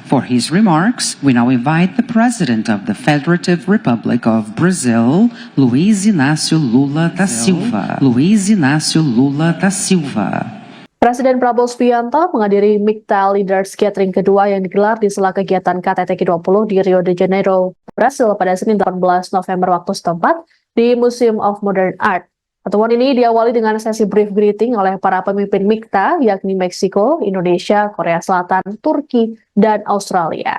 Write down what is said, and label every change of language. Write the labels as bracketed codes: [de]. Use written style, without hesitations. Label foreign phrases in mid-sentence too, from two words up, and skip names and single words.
[en] For his remarks, we now invite the President of the Federative Republic of Brazil, Luiz Inácio Lula da Silva. Luiz Inácio Lula da Silva. [id] Presiden Prabowo Subianto menghadiri MIKTA Leaders Gathering kedua yang digelar di sela kegiatan KTT G20 di Rio de Janeiro, Brasil pada Senin 18 November waktu setempat di Museum of Modern Art. Pertemuan ini diawali dengan sesi [en] brief greeting [id] oleh para pemimpin MIKTA, yakni Meksiko, Indonesia, Korea Selatan, Turki, dan Australia.